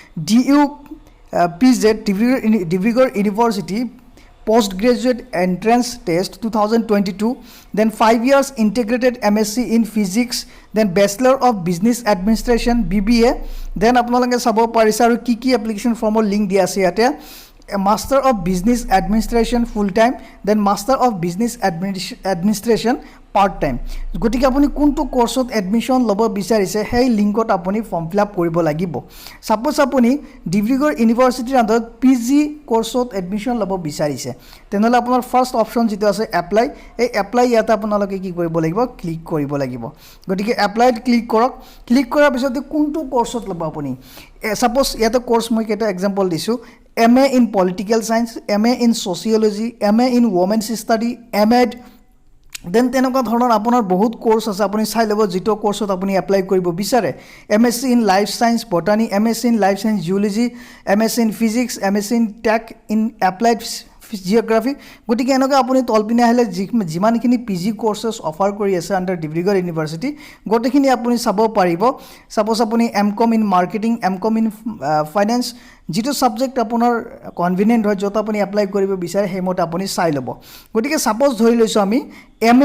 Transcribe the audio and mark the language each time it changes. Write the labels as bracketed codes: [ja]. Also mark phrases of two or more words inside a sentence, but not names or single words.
[en] DUPZ Dibrugarh University Post Graduate Entrance Test 2022, then 5 years Integrated MSc in Physics, then Bachelor of Business Administration BBA. [as] দেন আপোনালোকে চাব পাৰিছে আৰু কি [en] application form link [as] দিয়া আছে ইয়াতে, [en] Master of Business Administration [as] full time, then Master of Business Administration [en] part time [as] গতিকে আপুনি কোনটো কোৰ্সত এডমিশন ল'ব বিচাৰিছে সেই লিংকত আপুনি [en] form fill up [as] কৰিব লাগিব সাপোজ আপুনি ডিব্ৰুগড় ইউনিভাৰ্চিটিৰ আন্ডাৰত [en] PG course [as] এডমিশন ল'ব বিচাৰিছে তেনেহলে আপোনাৰ [en] first option [as] যেটো আছে এপ্লাই এই এপ্লাই ইয়াতে আপোনালোকে কি কৰিব লাগিব ক্লিক কৰিব লাগিব গতিকে এপ্লাইত ক্লিক কৰক ক্লিক কৰাৰ পিছত কোনটো কোৰ্সত ল'ব আপুনি সাপোজ ইয়াতে কোৰ্স মই কেটা এক্সাম্পল দিছো [en] MA in Political Science, MA in Sociology, MA in Women's Study, MAd [as] দেন তেনেকুৱা ধৰণৰ আপোনাৰ বহুত কোৰ্স আছে আপুনি চাই ল'ব যেটো কোৰ্সত আপুনি এপ্লাই কৰিব বিচাৰে MSc [en] in Life Science Botany, MSc in Life Science Geology, MSc in Physics, MSc in Tech in Applied Geography [as] গতিকে এনেকুৱা আপুনি তলপিনে আহিলে যিমানখিনি [en] PG courses offer [as] কৰি আছে আন্ডাৰ ডিব্ৰুগড় ইউনিভাৰ্চিটি গোটেইখিনি আপুনি চাব পাৰিব সাপোজ আপুনি [en] MCom in Marketing, MCom in Finance [as] যেটো সাবজেক্ট আপোনাৰ কনভিনিয়েন্ট হয় যত আপুনি এপ্লাই কৰিব বিচাৰে হেমত আপুনি চাই ল'ব গতিকে সাপোজ ধৰি লৈছো আমি MA